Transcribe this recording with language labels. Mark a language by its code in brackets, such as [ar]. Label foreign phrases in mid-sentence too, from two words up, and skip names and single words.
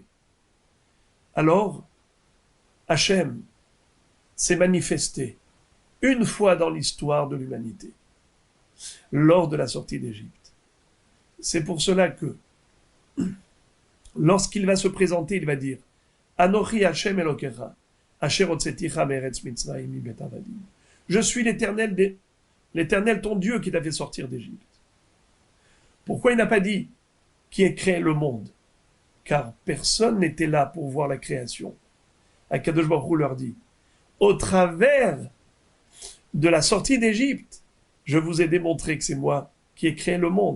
[fr] Alors, Hachem s'est manifesté une fois dans l'histoire de l'humanité, lors de la sortie d'Égypte. C'est pour cela que, lorsqu'il va se présenter, il va dire « [he] אנכי השם אלקיך אשר הוצאתיך מארץ מצרים מבית עבדים [fr] » « Je suis l'Éternel ton Dieu qui t'a fait sortir d'Égypte. » Pourquoi il n'a pas dit « qui a créé le monde » ? Car personne n'était là pour voir la création. Akadosh Baruch Hu leur dit « Au travers de la sortie d'Égypte, je vous ai démontré que c'est moi qui ai créé le monde.